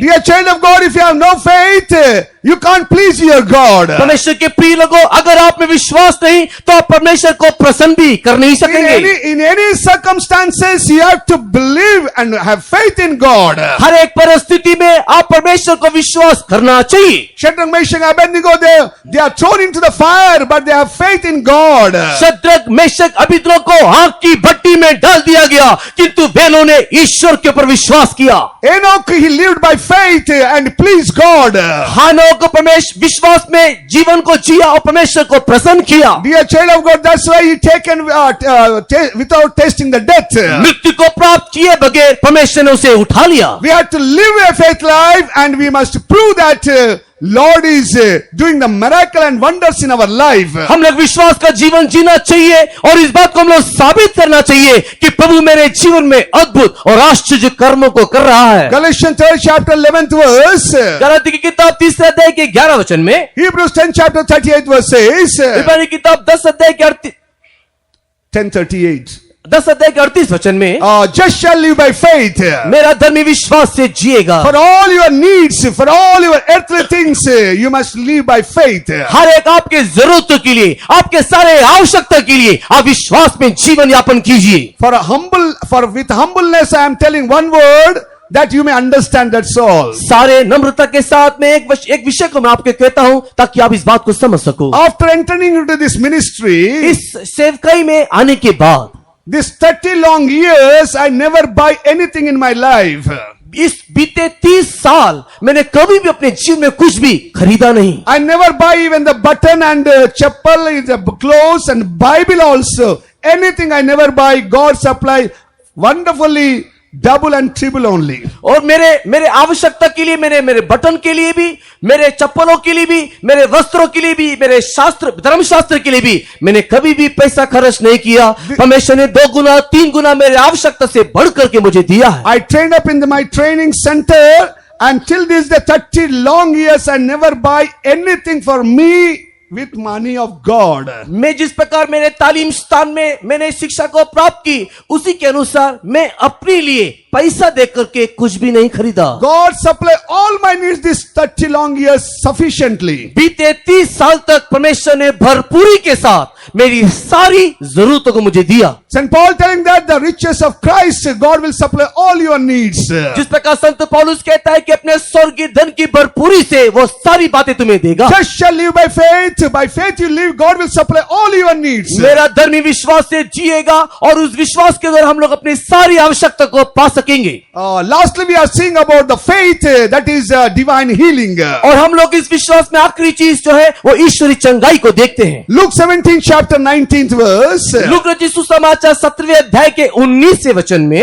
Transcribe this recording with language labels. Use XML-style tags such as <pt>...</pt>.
<en>Dear child of God, if you have no faith, you can't please your God.</en> <hi>परमेश्वर के प्रिय लोगों, अगर आप में विश्वास नहीं तो आप परमेश्वर को प्रसन्न भी कर नहीं सकेंगे।</hi> <en>In any circumstances, you have to believe and have faith in God.</en> <hi>हर एक परिस्थिति में आप परमेश्वर को विश्वास करना चाहिए।</hi> <en>Shadrach, Meshach, Abednego, they are thrown into the fire, but they have faith in God.</en> <hi>Shadrach, Meshach, अबेदnego को आग की भट्टी में डाल दिया गया, किंतु बहनों ने ईश्वर के ऊपर विश्वास किया।</hi> <en>Enoch, he lived by faith and pleased God.</en> <hi>हानोक परमेश्वर विश्वास में जीवन को जिया और परमेश्वर को प्रसन्न किया।</hi> <en>Dear child of God, that's why he taken without tasting the death.</en> <hi>मृत्यु को प्राप्त किए बगैर परमेश्वर ने उसे उठा लिया।</hi> <en>We have to live a faith life, and we must prove that Lord is doing the miracle and wonders in our life.</en> <hi>हम लोग विश्वास का जीवन जीना चाहिए और इस बात को हम लोग साबित करना चाहिए कि प्रभु मेरे जीवन में अद्भुत और आश्चर्य कर्मों को कर रहा है।</hi> <en>Galatians 3rd chapter 11th verse.</en> <hi>Galati की किताब 3 अध्याय के 11 वचन में,</hi> <en>Hebrews 10 chapter 38 verse says.</en> <hi>इब्रानी की किताब 10 अध्याय के</hi> <en>10:38.</en> <hi>10 अध्याय के 38 वचन में,</hi> <en>just shall live by faith.</en> <hi>मेरा धर्मी विश्वास से जिएगा।</hi> <en>For all your needs, for all your earthly things, you must live by faith.</en> <hi>हर एक आपके जरूरतों के लिए, आपके सारे आवश्यकता के लिए आप विश्वास में जीवन यापन कीजिए।</hi> <en>With humbleness I am telling one word that you may understand, that's all.</en> <hi>सारे नम्रता के साथ में एक विषय को मैं आपके कहता हूं ताकि आप इस बात को समझ सको।</hi> <en>After entering into this ministry,</en> <hi>इस सेवकाई में आने के बाद,</hi> <en>this 30 long years, I never buy anything in my life.</en> <hi>इस बीते 30 साल मैंने कभी भी अपने जीवन में कुछ भी खरीदा नहीं।</hi> <en>I never buy even the button and chappal, the clothes and Bible also. Anything I never buy. God supply wonderfully, double and triple only.</en> <hi>और मेरे आवश्यकता के लिए, मेरे बटन के लिए भी, मेरे चप्पलों के लिए भी, मेरे वस्त्रों के लिए भी, मेरे धर्मशास्त्र के लिए भी मैंने कभी भी पैसा खर्च नहीं किया। परमेश्वर ने 2 गुना 3 गुना मेरे आवश्यकता से बढ़ करके मुझे दिया है।</hi> <en>I trained up in my training center, and till this the 30 long years I never buy anything for me with money of God.</en> <hi>मैं जिस प्रकार मेरे तालीम स्थान में मैंने शिक्षा को प्राप्त की, उसी के अनुसार मैं अपने लिए पैसा दे करके कुछ भी नहीं खरीदा।</hi> <en>God supply all my needs this 30 long years sufficiently.</en> <hi>बीते 30 साल तक परमेश्वर ने भरपूरी के साथ मेरी सारी जरूरतों को मुझे दिया।</hi> <en>St. Paul telling that the riches of Christ, God will supply all your needs.</en> <hi>जिस प्रकार संत पौलुस कहता है कि अपने स्वर्गीय धन की भरपूरी से वो सारी बातें तुम्हें देगा।</hi> <en>Just shall live by faith. By faith you live, God will supply all your needs.</en> <hi>मेरा धर्मी विश्वास से जिएगा और उस विश्वास के द्वारा हम लोग अपनी सारी आवश्यकता को पा सकेंगे।</hi> <en>Lastly, we are seeing about the faith that is divine healing.</en> <hi>और हम लोग इस विश्वास में आखिरी चीज जो है वो ईश्वरी चंगाई को देखते हैं।</hi> <en>Luke 17 chapter 19th verse.</en> <hi>Look रचित सुसमाचार 17वें अध्याय के 19वें वचन में</hi>